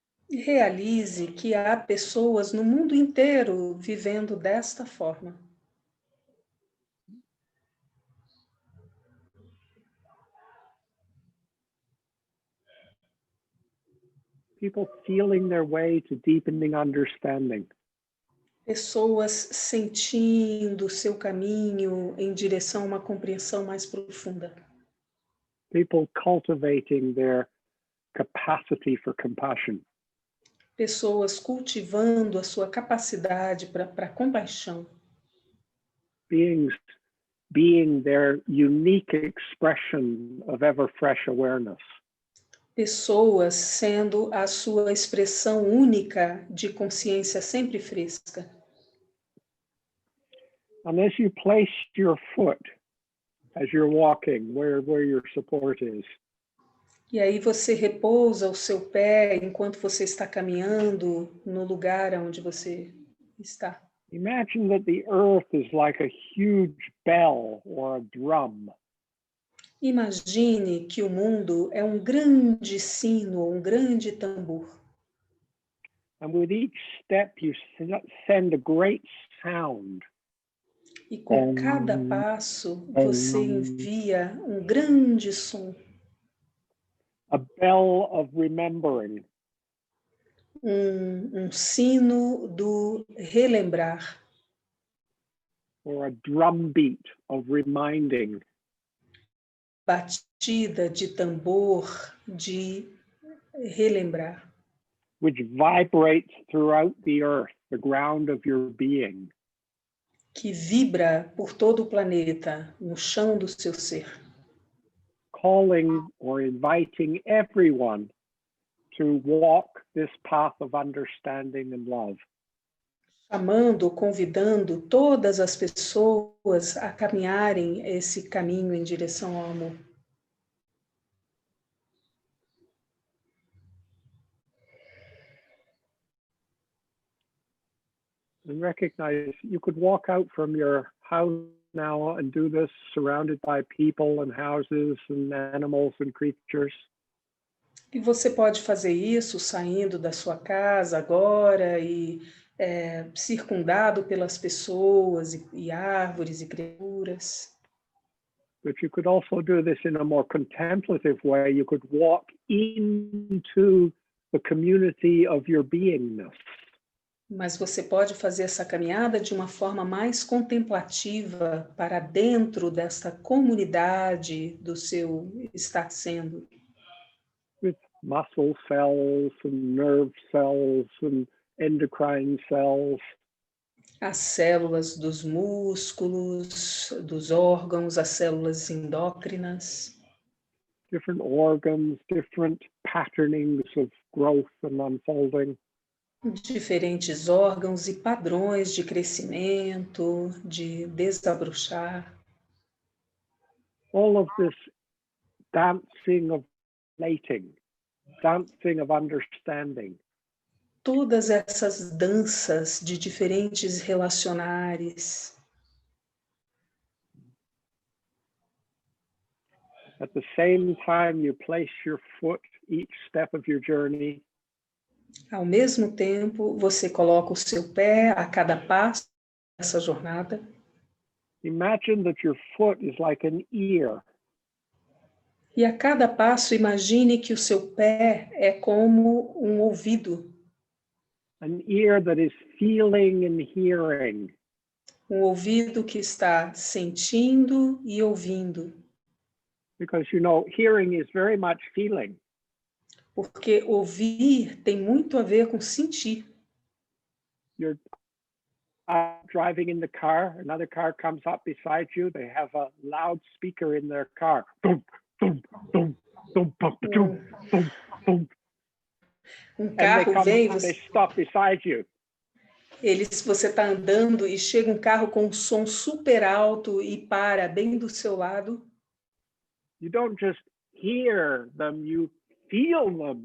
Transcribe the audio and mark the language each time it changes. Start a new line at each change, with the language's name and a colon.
Portuguese: realize que há pessoas no mundo inteiro vivendo desta forma.
English: People feeling their way to deepening understanding.
Portuguese: Pessoas sentindo o seu caminho em direção a uma compreensão mais profunda.
English: People cultivating their capacity for compassion.
Portuguese: Pessoas cultivando a sua capacidade para compaixão.
English: Beings being their unique expression of ever fresh awareness.
Portuguese: Pessoas sendo a sua expressão única de consciência sempre fresca.
English: And as you place your foot, as you're walking, where your support is,
Portuguese: E aí você repousa o seu pé enquanto você está caminhando no lugar onde você está.
English: imagine that the earth is like a huge bell or a drum.
Portuguese: Imagine que o mundo é um grande sino, um grande tambor.
English: And with each step you send a great sound.
Portuguese: E com cada passo você envia um grande som.
English: A bell of remembering.
Portuguese: Um sino do relembrar.
English: Or a drumbeat of reminding.
Portuguese: Batida de tambor de relembrar.
English: Which vibrates throughout the earth, the ground of your being.
Portuguese: Que vibra por todo o planeta, no chão do seu ser.
English: Calling or inviting everyone to walk this path of understanding and love.
Portuguese: Chamando, convidando todas as pessoas a caminharem esse caminho em direção ao amor.
English: And recognize you could walk out from your house now and do this surrounded by people and houses and animals and creatures.
Portuguese: E você pode fazer isso saindo da sua casa agora e circundado pelas pessoas e árvores e criaturas.
English: But you could also do this in a more contemplative way. You could walk into the community of your beingness.
Portuguese: Mas você pode fazer essa caminhada de uma forma mais contemplativa para dentro desta comunidade do seu estar sendo.
English: With muscle cells and nerve cells and endocrine cells.
Portuguese: As células dos músculos, dos órgãos, as células endócrinas.
English: Different organs, different patternings of growth and unfolding.
Portuguese: Diferentes órgãos e padrões de crescimento, de desabrochar.
English: All of this dancing of relating, dancing of understanding.
Portuguese: Todas essas danças de diferentes relacionares.
English: At the same time, you place your foot each step of your journey.
Portuguese: Ao mesmo tempo, você coloca o seu pé a cada passo dessa jornada.
English: Imagine that your foot is like an ear.
Portuguese: E a cada passo, imagine que o seu pé é como um ouvido.
English: An ear that is feeling and hearing.
Portuguese: Um ouvido que está sentindo e ouvindo.
English: Because, you know, hearing is very much feeling.
Portuguese: Porque ouvir tem muito a ver com sentir.
English: You're driving in the car, another car comes up beside you, they have a loudspeaker in their car. Boom, boom, boom, boom, boom, boom, boom, boom.
Portuguese: Carro vem,
English: they stop beside you.
Portuguese: Você está andando e chega um carro com um som super alto e para bem do seu lado.
English: You don't just hear them, you feel them.